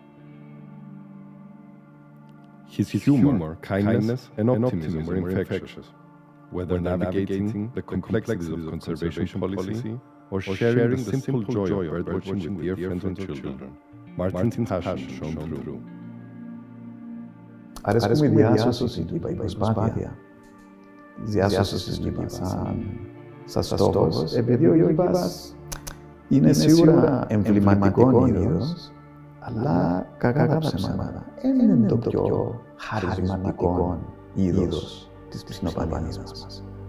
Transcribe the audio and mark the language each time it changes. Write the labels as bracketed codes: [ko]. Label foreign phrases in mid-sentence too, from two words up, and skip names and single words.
[en] His humor, kindness, and optimism were infectious, whether navigating the complexities of conservation policy or sharing the simple joy of birdwatching with dear friends and children. Martin's passion shone through. [el] Αρέσκει μου η διάσωση του είπα, η προσπάθεια της διάσωσης της Λίβας σαν στόχος, επειδή ο Λίβας είναι σίγουρα εμβληματικό είδος, αλλά κακά τα ψέματα δεν είναι το πιο χαρισματικό είδος της ψινοπανίας μας.